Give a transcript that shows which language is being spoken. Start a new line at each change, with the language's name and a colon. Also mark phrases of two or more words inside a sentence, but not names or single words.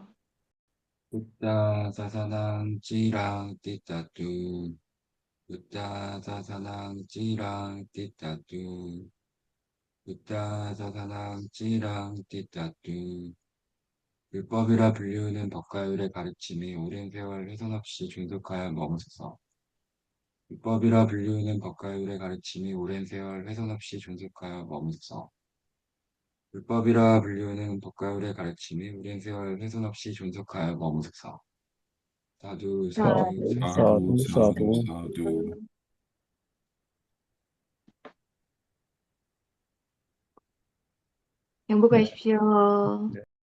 Pali: Buddha sāsanaṃ ciraṃ tiṭṭhatu Buddha sāsanaṃ ciraṃ tiṭṭhatu Buddha sāsanaṃ ciraṃ tiṭṭhatu
Korean: 율법이라 불리우는 법가율의 가르침이 오랜 세월 훼손 없이 존속하여 머무소서. 율법이라 불리우는 법가율의 가르침이 오랜 세월 훼손 없이 존속하여 머무소서. 율법이라 불리우는 법가율의 가르침이 오랜 세월 훼손 없이 존속하여 머무소서.
Pali: sādhu sādhu 사두, 사두 사두, 사두, 사두, 사두. 사두.
Korean: 행복하십시오.